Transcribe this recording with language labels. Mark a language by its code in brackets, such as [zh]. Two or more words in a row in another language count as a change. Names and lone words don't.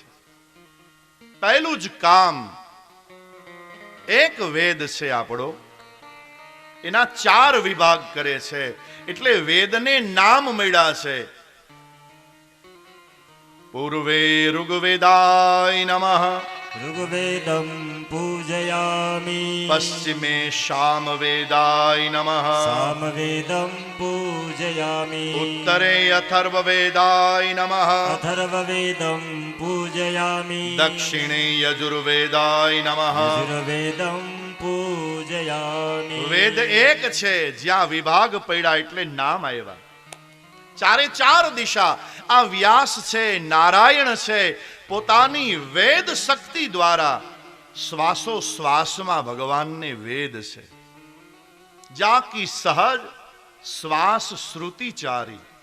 [gu] પહેલું જ કામ, એક વેદ છે આપણો, એના 4 વિભાગ કરે છે. એટલે વેદને નામ મળ્યા છે. [sa] पूर्वे ऋग्वेदाय नमः ऋग्वेदं पूजयामि. पश्चिमे सामवेदाय नमः सामवेदं पूजयामि. उत्तरे अथर्ववेदाय नमः अथर्ववेदं पूजयामि. दक्षिणे यजुर्वेदाय नमः. यजुर्वेदं पूजयामि. [gu] વેદ એક છે, જ્યાં વિભાગ પડ્યા એટલે નામ આવ્યા. 4 દિશા આ વ્યાસ છે, નારાયણ છે. પોતાની વેદ શક્તિ દ્વારા શ્વાસો શ્વાસમાં ભગવાનને વેદ છે. [awa] जाकी सहज श्वास श्रुतिचारी.